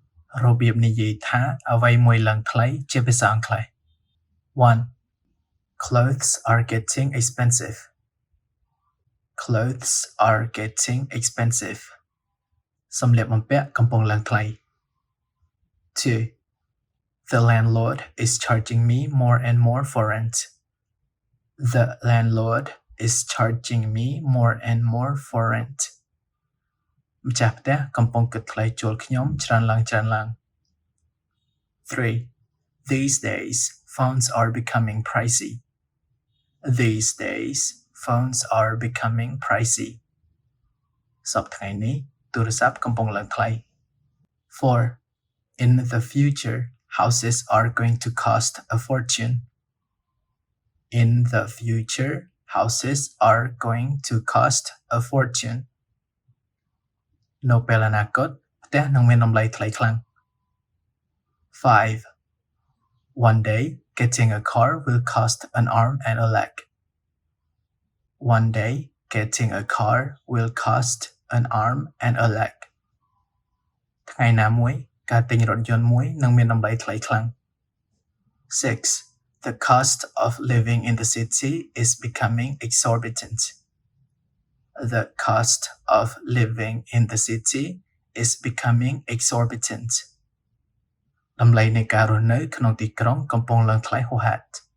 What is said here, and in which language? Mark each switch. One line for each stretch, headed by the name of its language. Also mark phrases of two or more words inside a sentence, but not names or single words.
Khmer: របៀបនិយាយថាអ្វីមួយឡើងថ្លៃជាភាសាអង់គ្លេស 1.
English: Clothes are getting expensive. Clothes are getting expensive.
Khmer: សម្លៀកបំពាក់កំពុងឡើងថ្លៃ 2.
English: The landlord is charging me more and more for rent. The landlord is charging me more and more for rent.
Khmer: ម្ចាស់ផ្ទះកំពុងគិតថ្លៃជួលខ្ញុំច្រើនឡើង 3.
English: These days, phones are becoming pricey. These days, phones are becoming pricey.
Khmer: សប្តាហ៍ថ្ងៃនេះទូរស័ព្ទកំពុងឡើងថ្លៃ 4.
English: In the future, houses are going to cost a fortune. In the future, houses are going to cost a fortune.
Khmer: នៅពេលអនាគតផ្ទះនឹងមានតម្លៃថ្លៃខ្លាំង 5.
English: One day, getting a car will cost an arm and a leg. One day, getting a car will cost an arm and a leg.
Khmer: ថ្ងៃណាមួយការទិញរថយន្តមួយនឹងមានតម្លៃថ្លៃខ្លាំង 6.
English: The cost of living in the city is becoming exorbitant. The cost of living in the city is becoming exorbitant.
Khmer: តម្លៃនៃការរស់នៅក្នុងទីក្រុងកំពុងឡើងថ្លៃហួសហេតុ